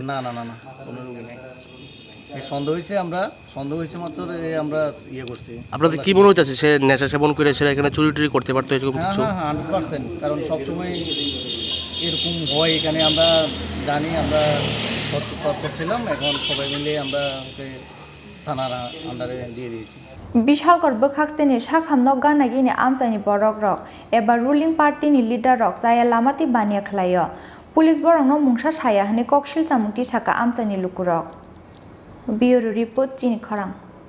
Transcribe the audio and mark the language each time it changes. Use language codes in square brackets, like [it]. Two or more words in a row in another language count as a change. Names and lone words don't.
[bn] না কোনো রোগী নেই সন্দেহ হয়েছে মাত্র আমরা ইয়ে করছি আপনাদের কি মনে হইতাছে সে নেশা সেবন করে সে এখানে চুরি করতে পারতো এরকম কিছু হ্যাঁ 100% কারণ সবসময় এরকম হয় এখানে আমরা জানি আমরা তৎপর ছিলাম এখন সবাই মিলে আমরা ওকে থানার আন্ডারে দিয়ে দিয়েছি [trp] Bisalgarh bokhakseni Sakham Nog ganagini amsaini borok rok eba ruling party ni leader rok jaya lamati bania khlaio police borok no mungsa saya hani kokshil chamungti saka amsaini lukurok Bureau report Chini Khorang